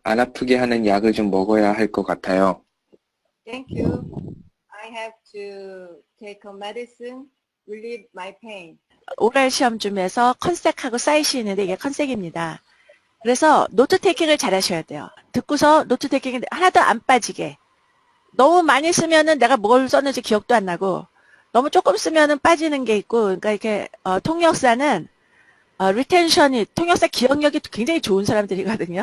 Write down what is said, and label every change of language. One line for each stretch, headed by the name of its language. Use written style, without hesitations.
Korean: 안 아프게 하는 약을 좀 먹어야 할 것 같아요.
English: Thank you. I have to take a medicine, relieve my pain.
Korean: 오랄 시험 중에서 컨색하고 사이시 있는데 이게 컨색입니다. 그래서 노트 테이킹을 잘 하셔야 돼요. 듣고서 노트 테이킹 하나도 안 빠지게. 너무 많이 쓰면은 내가 뭘 썼는지 기억도 안 나고 너무 조금 쓰면은 빠지는 게 있고 그러니까 이렇게 통역사는 리텐션이 통역사 기억력이 굉장히 좋은 사람들이거든요.